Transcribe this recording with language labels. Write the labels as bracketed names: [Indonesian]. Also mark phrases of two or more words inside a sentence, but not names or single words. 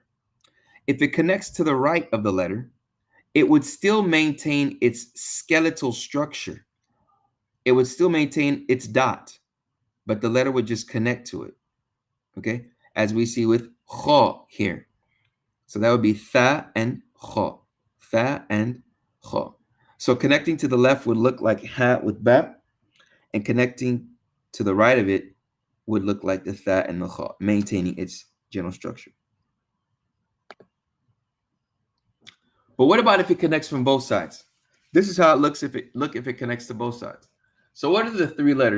[English] If it connects to the right of the letter, it would still maintain its skeletal structure. It would still maintain its dot, but the letter would just connect to it. Okay, as we see with kha here. So that would be tha and kha, tha and kha. So connecting to the left would look like ha with ba, and connecting to the right of it would look like the tha and the kha, maintaining its general structure. But what about if it connects from both sides? This is how it looks if it connects to both sides. So what are the three letters?